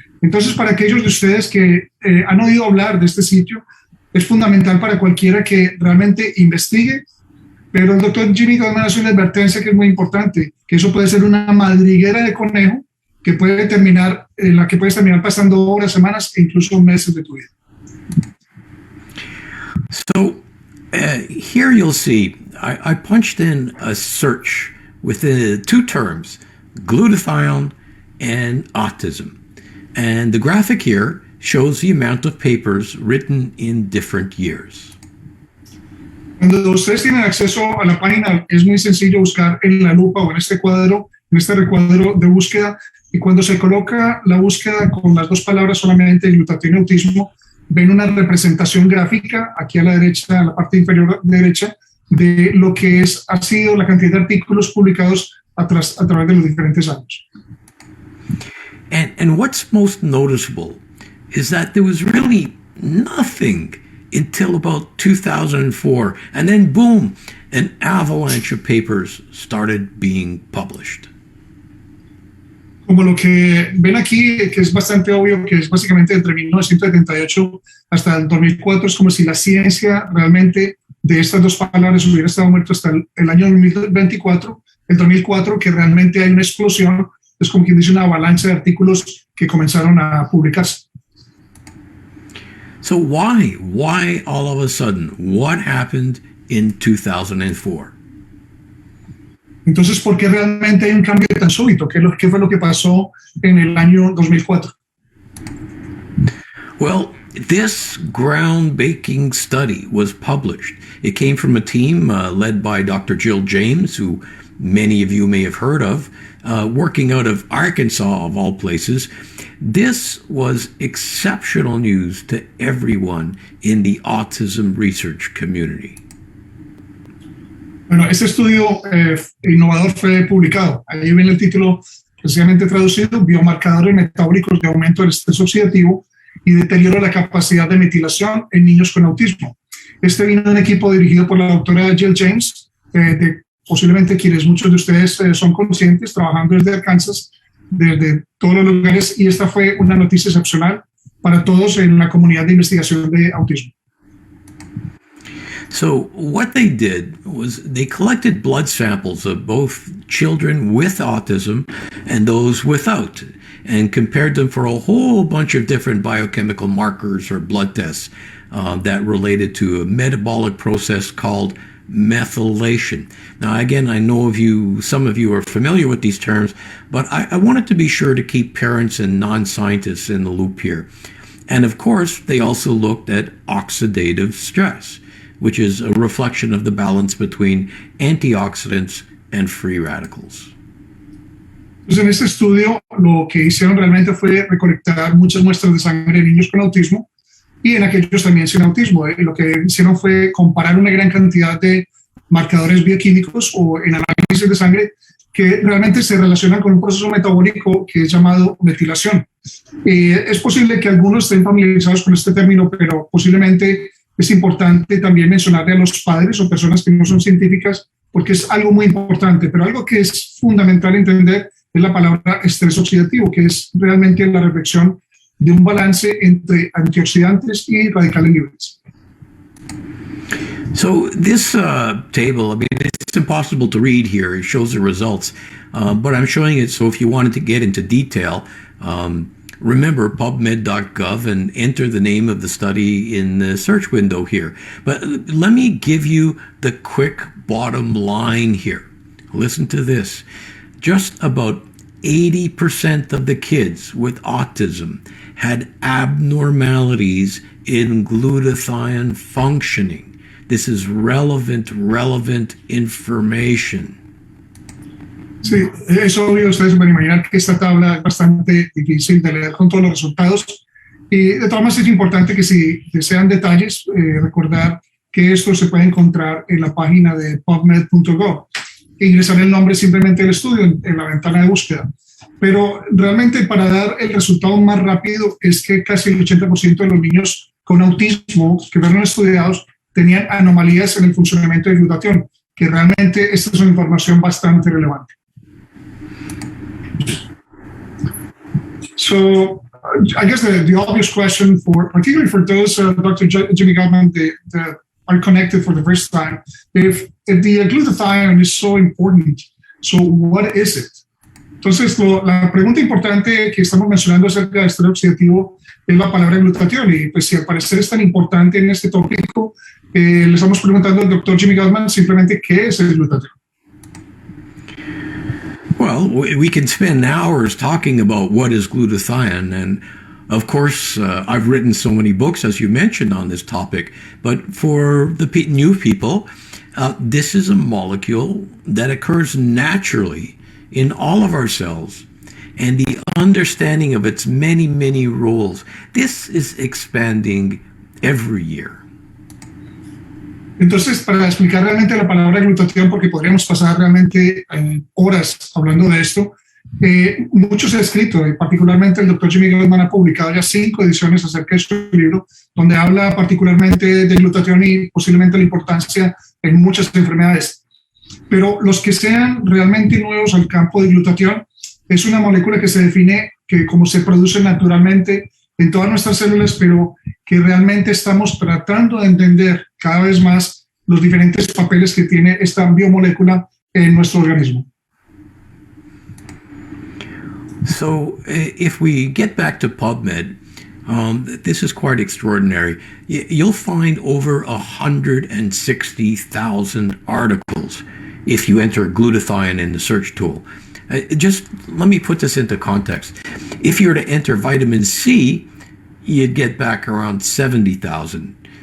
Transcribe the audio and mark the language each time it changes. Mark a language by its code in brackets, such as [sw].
[es] Entonces, para aquellos de ustedes que han oído hablar de este sitio, es fundamental para cualquiera que realmente investigue, pero el doctor J.B. Gutman hace una advertencia que es muy importante, que eso puede ser una madriguera de conejo que puede terminar, en la que puedes terminar pasando horas, semanas e incluso meses de tu vida. [en] So, here you'll see, I punched in a search within two terms, glutathione and autism. And the graphic here shows the amount of papers written in different years. [es] Cuando ustedes tienen acceso a la página, es muy sencillo buscar en la lupa o en este cuadro, en este recuadro de búsqueda, y cuando se coloca la búsqueda con las dos palabras solamente, glutatión y autismo, ven una representación gráfica aquí a la derecha, en la parte inferior derecha, de lo que ha sido la cantidad de artículos publicados a través de los diferentes años. [en] And what's most noticeable is that there was really nothing until about 2004, and then boom, an avalanche of papers started being published. [es] Como lo que ven aquí, que es bastante obvio, que es básicamente entre 1978 hasta el 2004, es como si la ciencia realmente de estas dos palabras hubiera estado muerto hasta el año 2024, el 2004, que realmente hay una explosión, es como quien dice una avalancha de artículos que comenzaron a publicarse. [en] So why all of a sudden? What happened in 2004? [es] Entonces, ¿por qué realmente hay un cambio tan súbito? ¿Qué fue lo que pasó en el año 2004? [en] Well, this groundbreaking study was published. It came from a team led by Dr. Jill James, who many of you may have heard of, working out of Arkansas, of all places. This was exceptional news to everyone in the autism research community. [es] Bueno, este estudio innovador fue publicado. Ahí viene el título precisamente traducido, biomarcadores metabólicos de aumento del estrés oxidativo y deterioro de la capacidad de metilación en niños con autismo. Este vino de un equipo dirigido por la doctora Jill James, posiblemente quienes muchos de ustedes son conscientes, trabajando desde Arkansas, desde todos los lugares, y esta fue una noticia excepcional para todos en la comunidad de investigación de autismo. [en] So what they did was they collected blood samples of both children with autism and those without, and compared them for a whole bunch of different biochemical markers or blood tests that related to a metabolic process called methylation. Now, again, I know some of you are familiar with these terms, but I wanted to be sure to keep parents and non-scientists in the loop here. And of course, they also looked at oxidative stress. which is a reflection of the balance between antioxidants and free radicals. [es] Entonces, en este estudio lo que hicieron realmente fue recolectar muchas muestras de sangre de niños con autismo y en aquellos también sin autismo. Lo que hicieron fue comparar una gran cantidad de marcadores bioquímicos o en análisis de sangre que realmente se relacionan con un proceso metabólico que es llamado metilación. Es posible que algunos estén familiarizados con este término, pero posiblemente es importante también mencionarle a los padres o personas que no son científicas, porque es algo muy importante, pero algo que es fundamental entender es la palabra estrés oxidativo, que es realmente la reflexión de un balance entre antioxidantes y radicales libres. [en] So this table, I mean, it's impossible to read here. It shows the results, but I'm showing it so if you wanted to get into detail, remember pubmed.gov and enter the name of the study in the search window here. But let me give you the quick bottom line here. Listen to this. Just about 80% of the kids with autism had abnormalities in glutathione functioning. This is relevant information. [es] Sí, es obvio, ustedes pueden imaginar que esta tabla es bastante difícil de leer con todos los resultados. Y de todas maneras es importante que si desean detalles, recordar que esto se puede encontrar en la página de pubmed.gov. Ingresar el nombre simplemente del estudio en la ventana de búsqueda. Pero realmente para dar el resultado más rápido es que casi el 80% de los niños con autismo que fueron estudiados tenían anomalías en el funcionamiento de glutatión, que realmente esta es una información bastante relevante. [en] So I guess the obvious question particularly for those, Dr. Jimmy Gutman, that are connected for the first time, if the glutathione is so important, so what is it? [es] Entonces, la pregunta importante que estamos mencionando acerca del estrés oxidativo es la palabra glutatión, y pues si al parecer es tan importante en este tópico, le estamos preguntando al doctor Jimmy Gutman simplemente qué es el glutatión. [en] Well, we can spend hours talking about what is glutathione, and of course, I've written so many books, as you mentioned, on this topic, but for the new people, this is a molecule that occurs naturally in all of our cells, and the understanding of its many, many roles, this is expanding every year. [es] Entonces, para explicar realmente la palabra glutatión, porque podríamos pasar realmente horas hablando de esto, mucho se ha escrito, particularmente el doctor Jimmy Gutman ha publicado ya 5 ediciones acerca de su libro, donde habla particularmente de glutatión y posiblemente la importancia en muchas enfermedades. Pero los que sean realmente nuevos al campo de glutatión, es una molécula que se define que como se produce naturalmente en todas nuestras células, pero que realmente estamos tratando de entender cada vez más los diferentes papeles que tiene esta biomolécula en nuestro organismo. [en] So if we get back to PubMed, this is quite extraordinary. You'll find over 160,000 articles if you enter glutathione in the search tool. Just let me put this into context. If you were to enter vitamin C, you'd get back around 70,000.